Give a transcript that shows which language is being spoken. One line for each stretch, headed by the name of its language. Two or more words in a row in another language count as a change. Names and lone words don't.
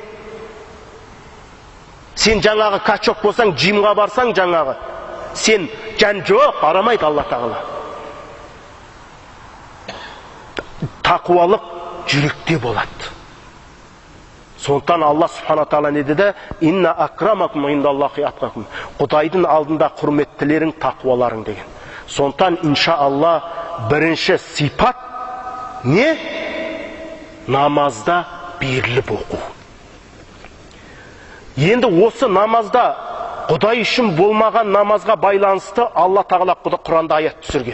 Kazakh: Сен жаңағы качок болсаң, жимға барсаң жаңағы, сен жан жоқ, қарамайды Алла тағала. Тақуалық жүректе болады. Сондықтан Алла субхана тағала не деді?
Arabic: إن أكرمكم عند الله أتقاكم.
Kazakh: Құдайдың алдында құрметтілерің тақуаларың деген. Сондықтан иншаалла бірінші сипат не? Намазда беріліп оқу. Енді осы намазда Құдай үшін болмаған намазға байланысты Алла тағала Құранда аят түсірген.